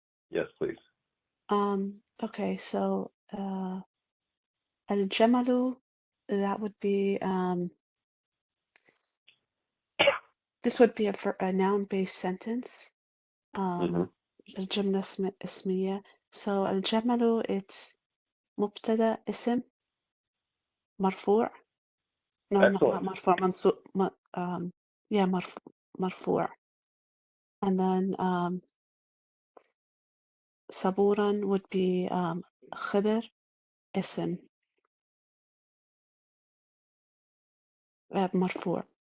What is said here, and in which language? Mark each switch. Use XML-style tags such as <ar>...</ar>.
<en>Yes, please. Okay, so الجمل, that would be this would be a noun-based sentence.</en> <ar>الجملة اسمية.</ar> <en>So</en> <ar>الجمل, it's مبتدأ اسم مرفوع.</ar> <en>No, not</en> <ar>مرفوع, منصوب.</ar> <en>Yeah,</en> <ar>مرفوع.</ar> <en>And then</en> <ar>صبورا</ar> <en>would be</en> <ar>خبر اسم مرفوع.</ar>